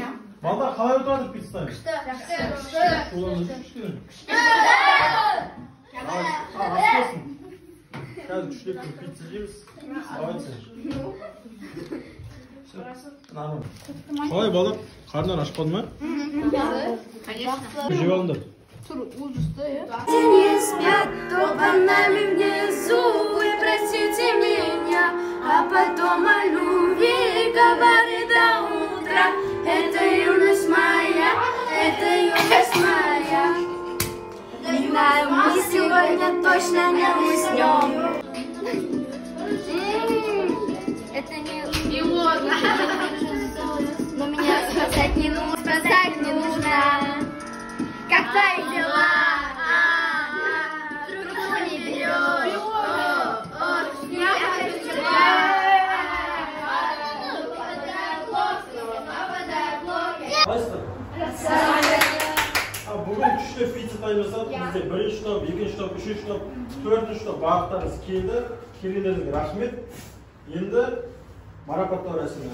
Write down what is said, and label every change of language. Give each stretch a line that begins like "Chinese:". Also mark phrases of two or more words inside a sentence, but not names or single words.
Kazakh: Балдар қалай өтіп пицца тайм? Қазір күштеп пицца жейміз. Қалай балдар? Қарнан ашып қалды ма? Конечно. Жеп алыңдар. Тур ужасты,
Russian: Не спят, то под нами внизу, и простите меня, а потом о любви говорит до утра. Это юность моя, это юность моя. Не знаю, мы сегодня точно не уснем. Это не... спрашивать не нужно, спасать не нужно. Как твои дела? Трубку не берешь. Я хочу тебя.
Kazakh: Бүгін күшті фитцетай жасап, бізде бірінші топ, екінші топ, үшінші топ, төртінші топ бағыттарыңыз келді. Келгендеріңізге рахмет. Енді марапаттау рәсімі.